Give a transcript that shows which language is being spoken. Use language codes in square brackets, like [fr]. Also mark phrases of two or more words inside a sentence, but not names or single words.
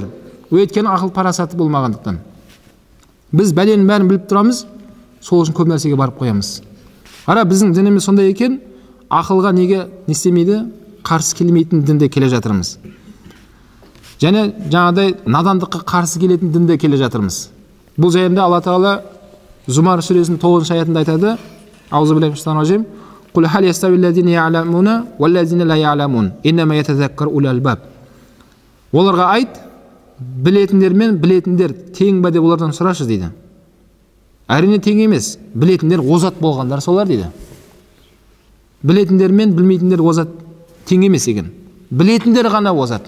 [kk] Өйткені ақыл парасаты болмағандықтан. Біз бәленің бәрін біліп тұрамыз, сол үшін көп нәрсеге барып қоямыз. Қара, біздің дініміз сондай екен, ақылға неге не істемейді, қарсы келмейтін дінде келе жатырмыз. Және жаңадай надандыққа қарсы келетін дінде келе жатырмыз. Бұл жайында Алла Тағала Зумар сүресінің 9 аятында айтады: [ar] أعوذ بالله من الشيطان الرجيم. قل هل يستوي الذين يعلمون والذين لا يعلمون إنما يتذكر أولو الألباب. [kk] Оларға айт, білетіндер мен білетіндер тең бе деп олардан сұрашы дейді. Әрине тең емес, білетіндер озат болғандар солар дейді. Білетіндер мен білмейтіндер озат тең емес екен. Білетіндер ғана озат.